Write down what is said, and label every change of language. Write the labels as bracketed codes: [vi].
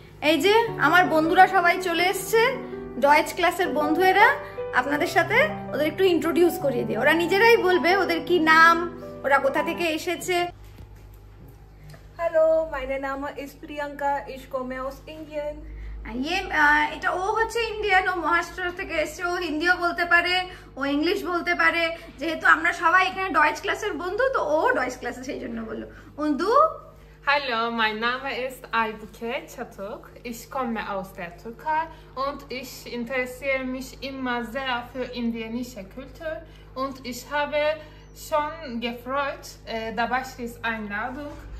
[bn] এই যে আমার বন্ধুরা সবাই চলে এসছে, ডয়েচ ক্লাসের বন্ধুরা। আপনাদের সাথে ওদের একটু ইন্ট্রোডিউস করিয়ে দিই, ওরা নিজেরাই বলবে ওদের কি নাম, ওরা কোথা থেকে এসেছে। [de] Hallo, mein Name ist Priyanka, ich komme aus Indien. [bn] এটা ও হচ্ছে ইন্ডিয়ান, ও মহারাষ্ট্র থেকে এসেছে, ও হিন্দিও বলতে পারে, ও ইংলিশ বলতে পারে। যেহেতু আমরা সবাই এখানে ডয়েচ ক্লাসের বন্ধু, তো ও ডয়েচ ক্লাসে সেই জন্য বললো। বন্ধু [de] Hallo, mein Name ist Aybüke Çatuk. Ich komme aus der Türkei und ich interessiere mich immer sehr für indische Kultur und ich habe schon gefreut, Dabashi's Einladung.